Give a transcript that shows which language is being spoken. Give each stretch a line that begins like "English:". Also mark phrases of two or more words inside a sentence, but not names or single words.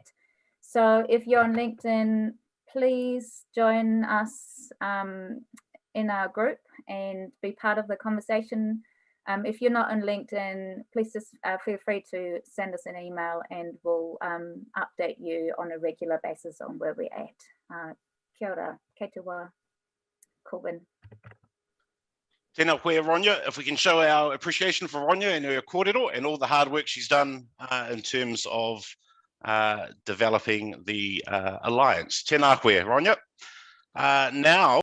English: So if you're on LinkedIn, please join us in our group and be part of the conversation. If you're not on LinkedIn, please just feel free to send us an email, and we'll update you on a regular basis on where we're at.
Māori: Kia ora, kei te wā, Corbin. Tēnā koe, Ronja.
English: If we can show our appreciation for Ronja and her kōrero and all the hard work she's done in terms of developing the Alliance.
Māori: Tēnā koe, Ronja.
English: Now,